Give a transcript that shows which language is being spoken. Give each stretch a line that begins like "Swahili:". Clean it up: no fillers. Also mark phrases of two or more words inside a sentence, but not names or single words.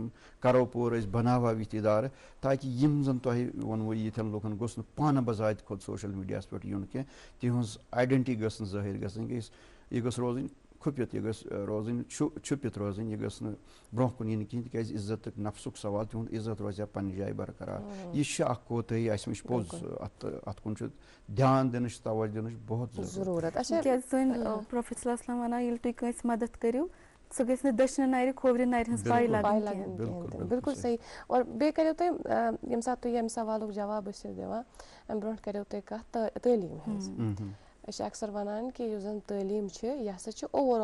Kashmiri: کرو پوٗرٕ أسۍ بناوہاو یِتھۍ اِدارٕ تاکہِ یِم زن تۄہہِ ووٚنوُ ییٖتھٮ۪ن لُکن گوٚژھ نہٕ پانہٕ بذاتہِ کھۄتہٕ سوشل میڈیاہس پٮ۪ٹھ یُن کینٛہہ تِہٕنٛز آیڈنٹی گٔژھ نہٕ ظٲہِر گژھٕنۍ یہِ گٔژھ روزٕنۍ کھُپِتھ یہِ گٔژھ روزٕنۍ چھُپِتھ روزٕنۍ یہِ گٔژھ نہٕ برونٛہہ کُن یِنۍ کِہینۍ تِکیازِ عزتُک نفسُک سوال تِہُنٛد عزت روزِ ہا پننہِ جایہِ برقرار یہِ چھِ اکھ کوتٲہی اَسہِ وٕچھ پوٚز اتھ کُن چھُ دھیان دِنٕچ توجہ دِنٕچ بہت ضروٗرت تِکیازِ سٲنۍ پروفیٹ
Arabic: صلی اللہ علیہ وسلم
Kashmiri: وَنان ییٚلہِ تُہۍ کٲنٛسہِ مدد کٔرِو سُہ گژھِ نہٕ دٔچھنہِ نرِ کھوورِ نرِ ہٕنٛز پاے لگٕنۍ بالکل صحیح اور بیٚیہِ کٔرِو تُہۍ ییٚمہِ ساتہٕ تُہۍ ییٚمہِ سوالُک جواب ٲسِو دِوان اَمہِ برونٛٹھ کٔرِو تُہۍ کَتھ تعلیٖم ہٕنٛز أسۍ چھِ اکثر وَنان کہِ یُس زن تعلیٖم چھِ یہِ ہسا چھِ اوور